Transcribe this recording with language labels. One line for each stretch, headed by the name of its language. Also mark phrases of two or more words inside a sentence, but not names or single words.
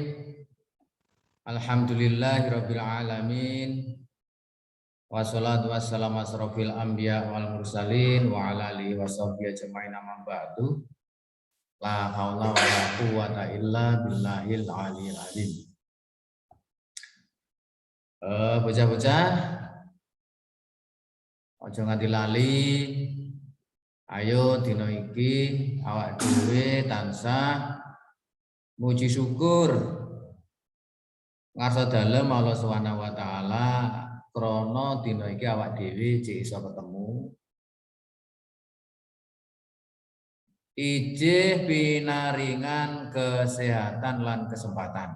Arabic: الحمد لله رب العالمين. والصلاة والسلام على أشرف الأنبياء والمرسلين وعلى آله وصحبه أجمعين أما بعد. لا حول ولا قوة إلا بالله العلي العظيم.
Javanese: Bocah-bocah, aja nganti lali. Ayo dina iki awak dhewe tansah muji syukur ngarsa dalem Allah
Arabic: سبحانه وتعالى
Javanese: krana dina iki awak dhewe cek iso ketemu ijih pinaringan kesehatan lan kesempatan.